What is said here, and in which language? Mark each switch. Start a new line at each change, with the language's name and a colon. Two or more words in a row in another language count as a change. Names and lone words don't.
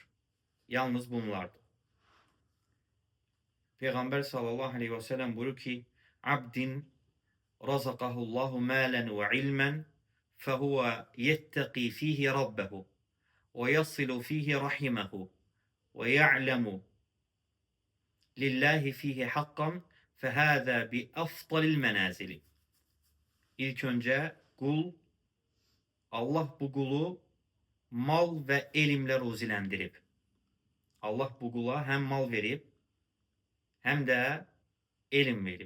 Azerbaijani: Yalnız bunlardır.
Arabic: Peyğəmbər صلى الله عليه وسلم
Azerbaijani: buyurur ki,
Arabic: عبد رزقه الله مالا وعلما فهو يتقي فيه ربه ويصل فيه رحمه ويعلم لله فيه حقا فهذا بأفضل المنازل.
Azerbaijani: İlk öncə qul, Allah bu qulu mal və elmlə ruziləndirib. Allah bu qula həm mal verib, həm də elm verib.